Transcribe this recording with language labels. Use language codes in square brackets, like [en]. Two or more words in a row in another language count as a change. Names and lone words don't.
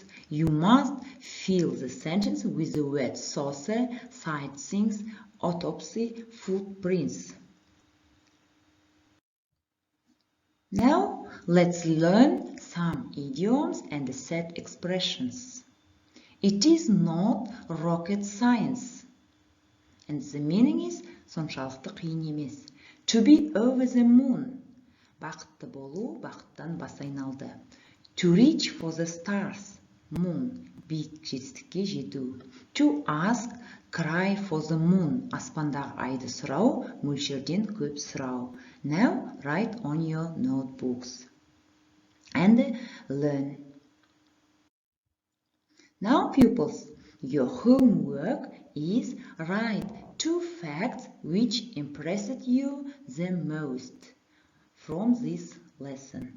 [en] You must fill the sentence with the word saucer, sightseeing, autopsy, footprints. Now, let's learn some idioms and set expressions. It is not rocket science. And the meaning is [kk] соншалықты қиын емес. [en] To be over the moon. [kk] Бақытты болу, бақыттан бас айналды. [en] To reach for the stars. Moon. [kk] Биік жетістікке жету. [en] To ask, cry for the moon. [kk] Аспандағы айды сұрау, мөлшерден көп сұрау. [en] Now, write on your notebooks and learn. Now, pupils, your homework is write 2 facts which impressed you the most from this lesson.